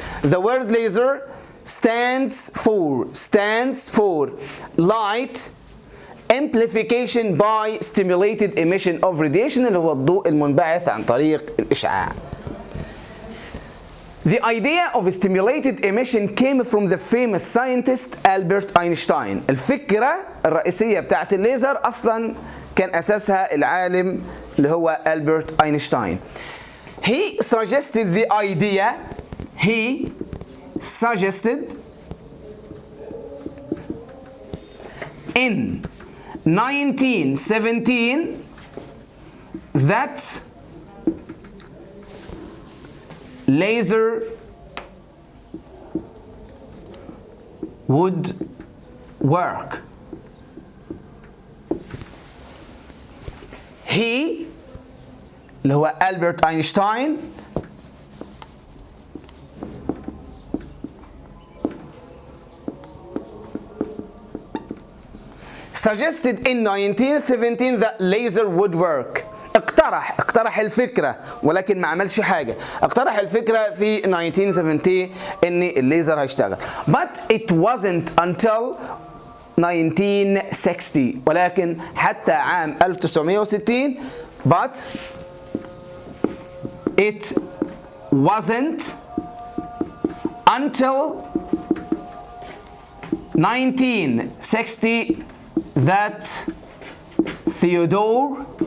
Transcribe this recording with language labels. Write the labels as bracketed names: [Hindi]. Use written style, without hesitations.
[English] The word laser stands for light amplification by stimulated emission of radiation، [Arabic] اللي هو الضوء المنبعث عن طريق الإشعاع. [English] The idea of stimulated emission came from the famous scientist Albert Einstein. [Arabic] الفكرة الرئيسية بتاعت الليزر أصلا كان أساسها العالم اللي هو ألبرت أينشتاين. [English] He suggested in 1917 that laser would work. He [Arabic] اللي هو ألبرت أينشتاين [English] suggested in 1917 that laser would work. [Arabic] اقترح الفكرة ولكن ما عملش حاجة. اقترح الفكرة في 1917 ان الليزر هيشتغل. [English] But it wasn't until 1960 [Arabic] ولكن حتى عام 1960 [English] but it wasn't until 1960 that Theodore